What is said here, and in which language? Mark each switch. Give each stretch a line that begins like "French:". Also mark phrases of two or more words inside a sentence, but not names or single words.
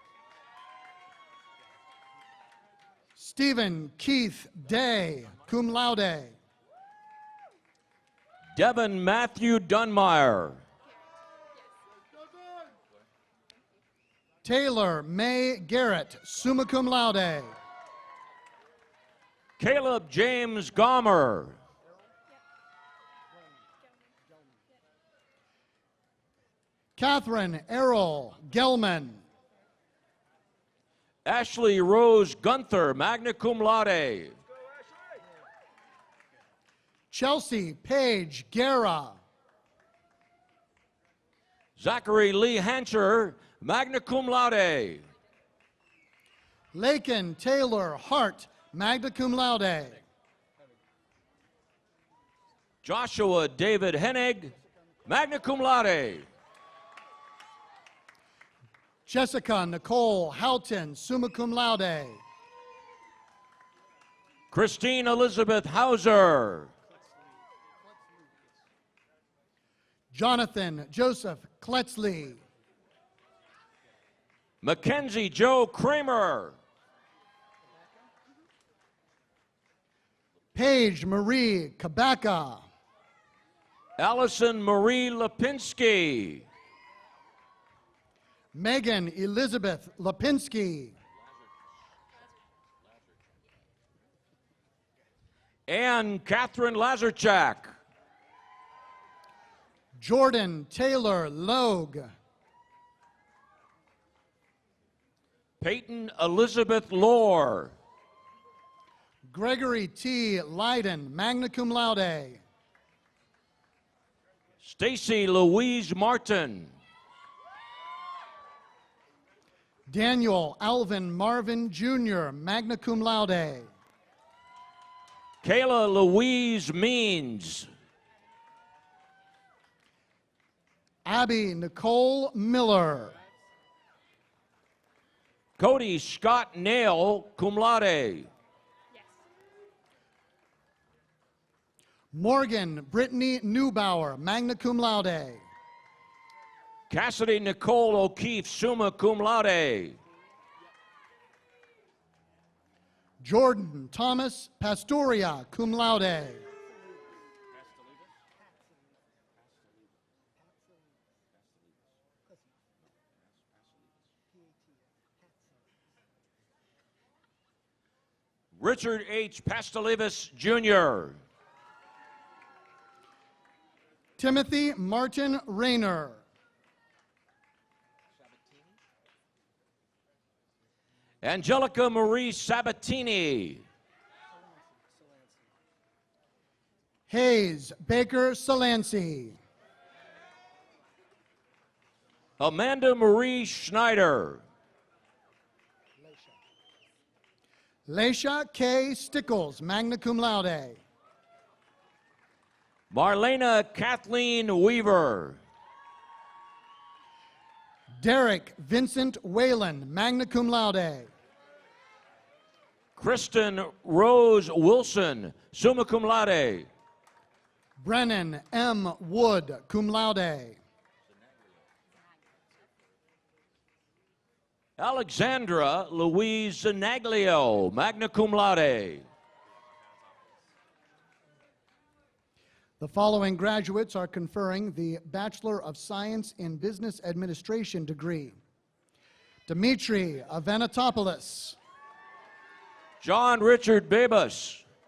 English: Stephen Keith Day,
Latin: cum laude.
English: Devin Matthew Dunmeyer. Taylor May Garrett,
Latin: summa cum laude.
English: Caleb James Gomer. Catherine Errol Gelman. Ashley Rose Gunther,
Latin: magna cum laude.
English: Chelsea Paige Guerra. Zachary Lee Hancher,
Latin: magna cum laude.
English: Lakin Taylor Hart,
Latin: magna cum laude.
English: Joshua David Hennig,
Latin: magna cum laude.
English: Jessica Nicole Houghton,
Latin: summa cum laude.
English: Christine Elizabeth Hauser. Jonathan Joseph Kletzley. Mackenzie Joe Kramer. Paige Marie Kabaka. Allison Marie Lipinski. Megan Elizabeth Lipinski. Ann Catherine Lazarchak. Jordan Taylor Logue. Peyton Elizabeth Lohr. Gregory T. Leiden,
Latin: magna cum laude.
English: Stacy Louise Martin. Daniel Alvin Marvin Jr.,
Latin: magna cum laude.
English: Kayla Louise Means. Abby Nicole Miller. Cody Scott Nail,
Latin: cum laude.
English: Morgan Brittany Neubauer,
Latin: magna cum laude.
English: Cassidy Nicole O'Keefe,
Latin: summa cum laude.
English: Jordan Thomas Pastoria,
Latin: cum laude.
English: Richard H. Pastelivas, Jr. Timothy Martin Rayner. Angelica Marie Sabatini. Hayes Baker Salancy. Amanda Marie Schneider. Leisha K. Stickles,
Latin: magna cum laude.
English: Marlena Kathleen Weaver. Derek Vincent Whalen,
Latin: magna cum laude.
English: Kristen Rose Wilson,
Latin: summa cum laude.
English: Brennan M. Wood,
Latin: cum laude.
English: Alexandra Louise Zanaglio,
Latin: magna cum laude.
English: The following graduates are conferring the Bachelor of Science in Business Administration degree. Dimitri Avanatopoulos. John Richard Babus.